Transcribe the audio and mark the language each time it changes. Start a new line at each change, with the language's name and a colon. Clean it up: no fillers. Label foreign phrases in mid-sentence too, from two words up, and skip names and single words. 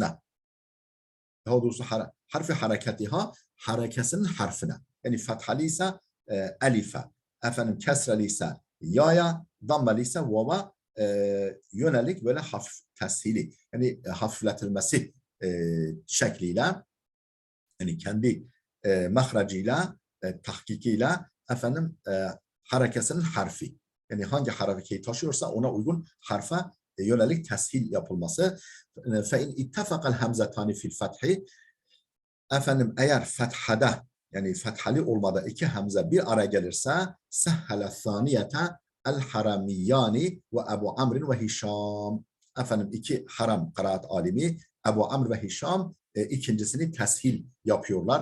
Turkish: daha doğrusu harfi hareketiha harekesinin harfine yani fethali ise elife efendim kesreli ise yaya dammeli ise vava yönelik böyle hafif teshili yani hafifletilmesi şekliyle yani kendi mahracıyla tahkikiyle efendim harekesinin harfi. Yani hangi harekeyi taşıyorsa ona uygun harfe yönelik teshil yapılması.
Arabic: فَاِنْ اِتَّفَقَ الْهَمْزَتَانِ فِي الْفَتْحِ
Turkish: efendim eğer fethada yani fethali olmada iki hamza bir araya gelirse
Arabic: سهل الثانية الحرميان
Turkish: ve Ebu Amr ve Hişam. Efendim iki haram kıraat alimi Ebu Amr ve Hişam ikincisini teshil yapıyorlar.